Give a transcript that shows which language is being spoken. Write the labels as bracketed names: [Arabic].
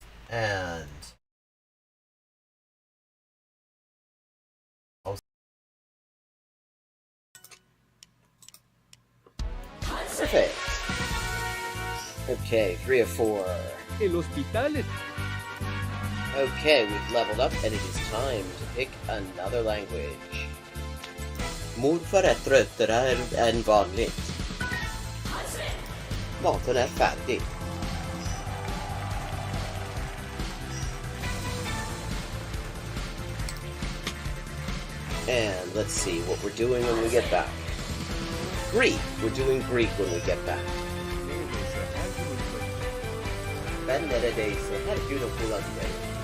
[English] And perfect. Okay, 3 of 4. [Spanish] El hospital. [English] Okay, we've leveled up and it is time to pick another language. [Swedish] Morfar är tröttare än vanligt. Maten är färdig. [English] And let's see what we're doing when we get back. Greek. We're doing Greek when we get back. [Turkish] Ben neredeyse her gün okula giderim.